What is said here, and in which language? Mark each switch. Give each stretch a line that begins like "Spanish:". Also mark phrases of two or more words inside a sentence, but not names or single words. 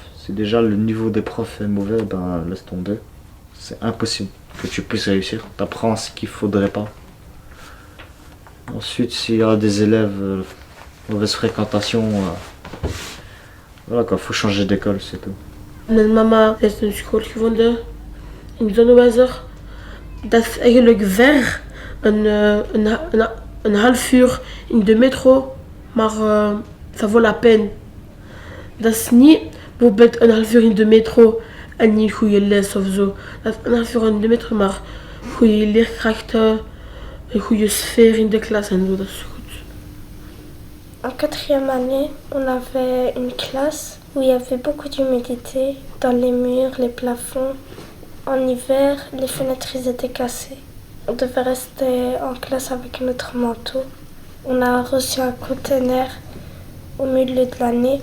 French: Si déjà le niveau des profs est mauvais, ben laisse tomber. C'est impossible que tu puisses réussir. Tu apprends ce qu'il ne faudrait pas. Ensuite, s'il y a des élèves, mauvaise fréquentation, voilà quoi, faut changer d'école, c'est tout.
Dutch: Mijn mama heeft een school gevonden in Zonnewijzer. Dat is eigenlijk ver, een half uur in de metro, maar
French: ça vaut la peine.
Dutch: Dat is niet bijvoorbeeld een half uur in de metro en niet goede les of zo. Dat is een half uur in de metro, maar goede leerkrachten, een goede sfeer in de klas en zo, dat is goed.
French: En 4e année, on avait une classe où il y avait beaucoup d'humidité dans les murs, les plafonds. En hiver, les fenêtres étaient cassées. On devait rester en classe avec notre manteau. On a reçu un conteneur au milieu de l'année.